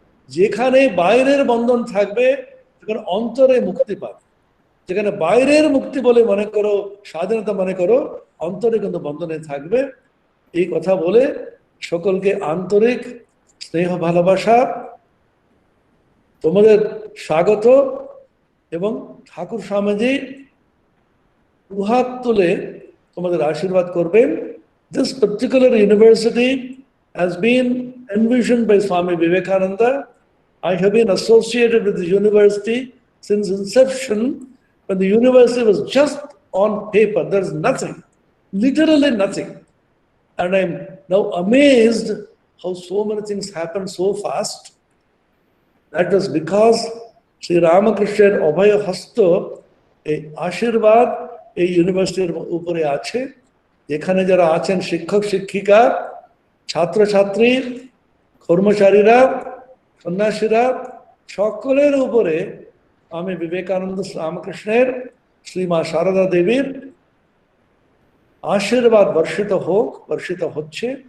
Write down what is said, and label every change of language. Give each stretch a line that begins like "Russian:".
Bangla: যেখানে বাইরের বন্ধন থাকবে সেখানে অন্তরে মুক্তি পাবে, যেখানে বাইরের মুক্তি বলে মনে করো, স্বাধীনতা মনে করো, অন্তরে কিন্তু বন্ধনে থাকবে। এই কথা বলে সকলকে আন্তরিক স্নেহ ভালোবাসা, তোমাদের স্বাগত, এবং ঠাকুর স্বামীজি দুহাত তুলে তোমাদের আশীর্বাদ করবেন।
English: This particular university has been envisioned by Swami Vivekananda. I have been associated with the university since inception, when the university was just on paper. There's nothing, literally nothing. And I'm now amazed how so many things happen so fast. That was because Sri Ramakrishna's Abhaya Hasto,
Bangla: এই আশীর্বাদ এই ইউনিভার্সিটির উপরে আছে। এখানে যারা আছেন শিক্ষক শিক্ষিকা, ছাত্রছাত্রী, কর্মচারীরা, সন্ন্যাসীরা, সকলের উপরে আমি বিবেকানন্দ রামকৃষ্ণের, শ্রীমা সারদা দেবীর আশীর্বাদ বর্ষিত হোক, বর্ষিত হচ্ছে।